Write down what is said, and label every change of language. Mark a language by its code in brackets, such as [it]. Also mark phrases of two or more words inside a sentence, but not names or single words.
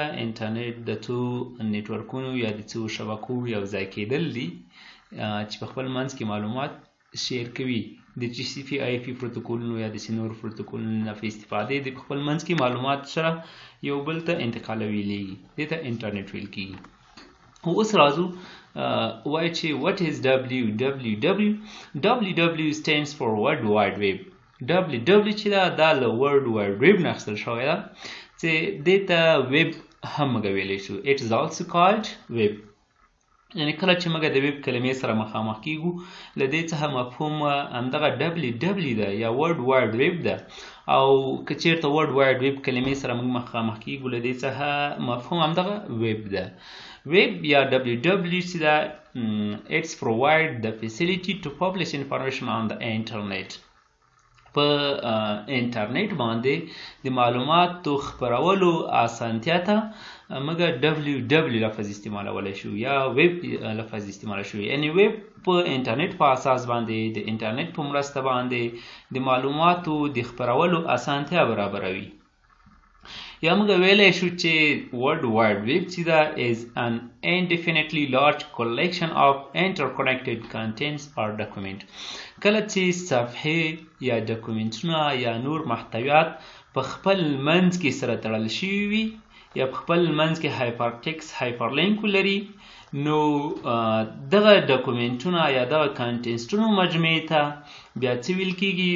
[ps] انټرنیټ د څو نیټورکونو یا د څو شبکو یو ځای کېدل دي چې په خپل منځ کې معلومات شیر کوي. د TCP/IP پروتوکولونو یا د نورو پروتوکولونو نه په استفادې د په خپل منځ کې معلومات سره یو بل ته انتقالویلېږي، دې ته انټرنیټ ویل کېږي. اوس راځو وایو چې [en] what is www. www stands for World Wide Web. [ps] www چې ده دا له ورلډ وایډ ویب نه اخیستل شوی ده چې دې ته ویب هم موږ ویلی شو. [en] it is also called web. [ps] یعنې کله چې موږ د ویب کلمې سره مخامخ کیږو له دې څخه مفهوم همدغه www ده یا ورلډ وایډ ویب ده. او که چېرته ورلډ وایډ ویب کلمې سره موږ مخامخ کیږو له دې څخه مفهوم همدغه ویب ده. ویب یا www چې ده [en] it's provide the facility to publish information on the internet. [ps] په انټرنیټ باندې د معلوماتو خپرولو اسانتیا ته موږ www لفظ استعمالولی شو یا ویب لفظ استعمال شو. یعنی ویب په انټرنیټ په اساس باندې د انټرنیټ په مرسته باندې د معلوماتو د خپرولو اسانتیا برابروي. یا موږ ویلی شو چې ورلډ واید ویب چې دا [en] is an indefinitely large collection of interconnected contents or document. [ps] کله چې صفحې یا ډاکومنټونه یا نور محتویات په خپل منځ کې سره تړل شوي وي یا په خپل منځ کې [en] hypertext hyperlink [ps] ولري، نو دغه ډاکومنټونه یا دغه کانټنټونو مجموعې ته بیا څه ویل کېږي؟